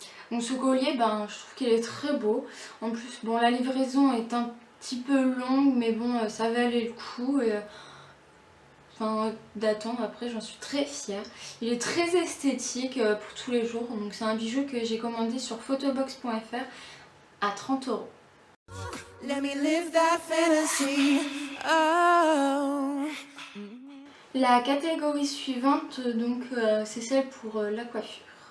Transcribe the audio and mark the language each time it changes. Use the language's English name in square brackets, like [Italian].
[French] Donc ce collier, je trouve qu'il est très beau. En plus, bon, la livraison est un petit peu longue, mais bon, ça valait le coup. Et, d'attendre. Après, j'en suis très fière. Il est très esthétique pour tous les jours. Donc c'est un bijou que j'ai commandé sur photobox.fr à 30 €. [English] Let me live that fantasy. Oh. [French] La catégorie suivante, donc, c'est celle pour la coiffure.